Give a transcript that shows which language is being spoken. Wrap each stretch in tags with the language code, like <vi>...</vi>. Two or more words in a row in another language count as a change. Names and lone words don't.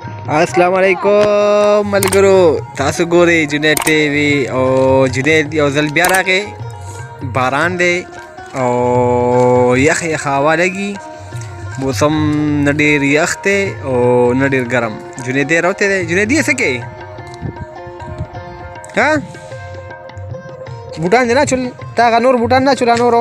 <ar>السلام علیکم</ar> <ps>ملګرو تاسو ګورئ جنید ټي وي او جنید यौ ځل بیا راغی باران دی او یخ هوا لګي موسم نه ډېر یخ دی او نه ډېر ګرم جنید راوته دی جنید یې څه کوي ها بوټان دی نه چول تا هغه نور بوټان نه چولا نورو</ps>